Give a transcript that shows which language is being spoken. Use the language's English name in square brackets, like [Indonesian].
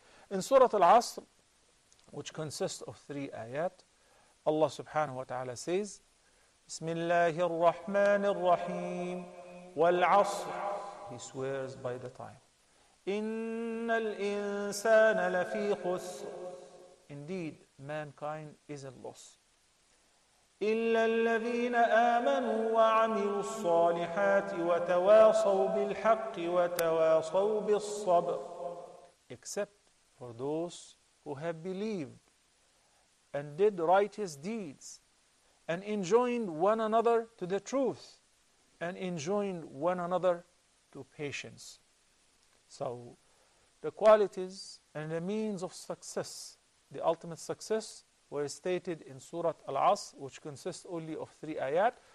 [English] In Surah Al-Asr, which consists of 3 ayat, Allah subhanahu wa ta'ala says, [Arabic] Bismillahir Rahmanir Rahim, Wal Asr. [English] He swears by the time. [Arabic] Innal insana lafi khusr. [English] Indeed, mankind is at loss. [Arabic] إلا الذين آمنوا وعملوا الصالحات وتواصوا بالحق وتواصوا بالصبر. [English] Except for those who have believed and did righteous deeds and enjoined one another to the truth and enjoined one another to patience. So the qualities and the means of success, the ultimate success, were stated in Surah Al-Asr, which consists only of 3 ayat.